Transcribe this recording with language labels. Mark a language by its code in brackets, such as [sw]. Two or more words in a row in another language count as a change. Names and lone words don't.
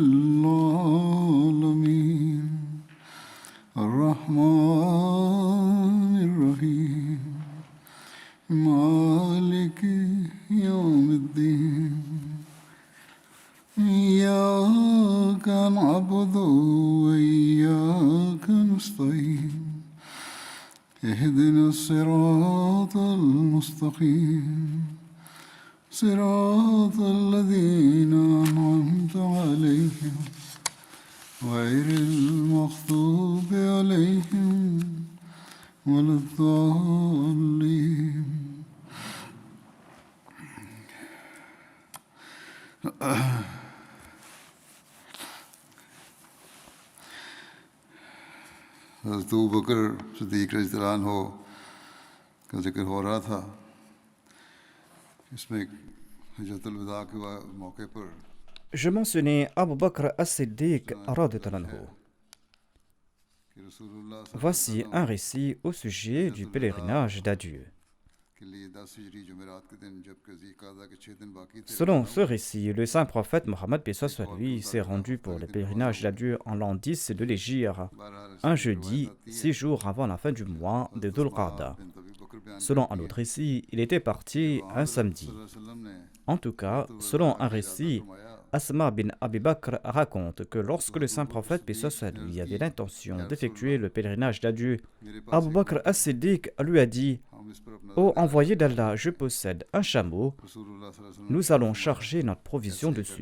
[ar] العالمين الرحمن الرحيم مالك يوم الدين إياك نعبد وإياك نستعين اهدنا الصراط المستقيم صراط الذين أنعمت عليهم غير المغضوب عليهم ولا الضالين. [ur] حضرت ابو بکر صدیق [ar] رضی اللہ عنہ [ur] کا ذکر ہو رہا تھا. اس میں حجۃ الوداع کے موقع پر [fr] Je mentionnais Abu Bakr as-Siddiq [ar] رضي الله عنه. [ur] کہ رسول اللہ صلی [fr] Voici un récit au sujet du pèlerinage d'adieu. [ur] کے لیے 10 ہجری جمعرات کے دن جبکہ ذی قعدہ کے 6 دن باقی تھے. [fr] Selon ce récit, le saint prophète Mohammed paix soit sur lui s'est rendu pour le pèlerinage d'adieu en l'an 10 de l'Hégire, un jeudi, 6 jours avant la fin du mois de Dhul Qa'dah. Selon un autre récit, il était parti un samedi. En tout cas, selon un récit, Asma bin Abi Bakr raconte que lorsque le saint prophète paix soit sur lui avait l'intention d'effectuer le pèlerinage d'adieu, Abu Bakr as-Siddiq lui a dit: Ô envoyé d'Allah, je possède un chameau, nous allons charger notre provision dessus.